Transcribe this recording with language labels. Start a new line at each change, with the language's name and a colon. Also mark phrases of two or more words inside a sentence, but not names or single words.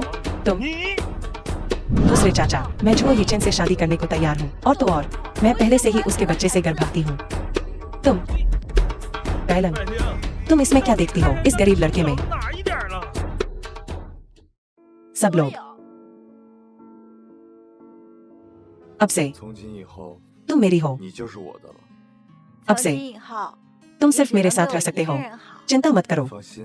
Hindi: तुम दूसरे चाचा, मैं जुओ यीचेन से शादी करने को तैयार हूँ। और तो और, मैं पहले से ही उसके बच्चे से गर्भवती हूँ। तुम बैलन, तुम इसमें क्या देखती हो? इस गरीब लड़के में? सब लोग अब से
Chinese: 从今以后，
Hindi: तुम मेरी हो।
Chinese: 你就是我的了。
Hindi: अब से तुम सिर्फ मेरे साथ रह सकते हो। चिंता मत करो, 放心，